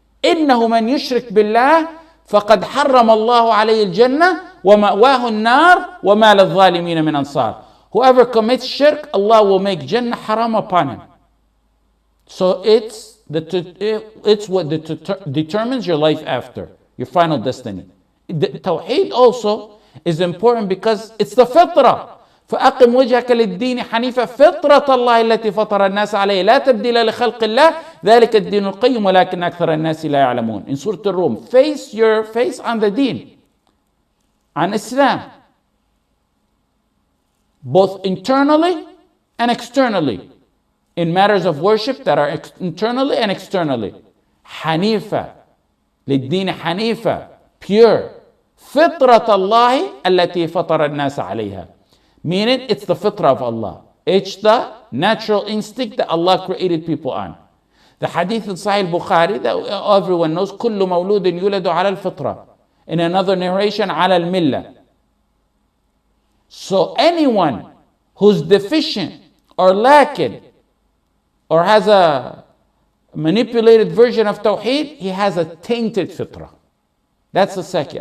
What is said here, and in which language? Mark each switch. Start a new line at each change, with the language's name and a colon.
Arabic: إنه من يشرك بالله فقد حرم الله عليه الجنة ومأواه النار وما للظالمين من أنصار.
English: Whoever commits shirk, Allah will make Jannah haram upon him. So it's what determines your life after, your final destiny. The Tawheed also is important because it's the fitrah.
Arabic: فأقم وجهك للدين حنيفا فطرة الله التي فطر الناس عليه لا تبديل لخلق الله ذلك الدين القيم ولكن أكثر الناس لا يعلمون.
English: In Surah Al-Rum, face your face on the deen, on Islam, both internally and externally, in matters of worship that are internally and externally.
Arabic: حنيفا للدين حنيفا, pure. فطرة الله التي فطر الناس عليها.
English: Meaning it's the fitrah of Allah. It's the natural instinct that Allah created people on. The hadith in Sahih Bukhari that everyone knows,
Arabic: كل مولود يولد على الفطرة.
English: In another narration,
Arabic: على الملة.
English: So anyone who's deficient or lacking or has a manipulated version of Tawheed, he has a tainted fitrah. That's the second.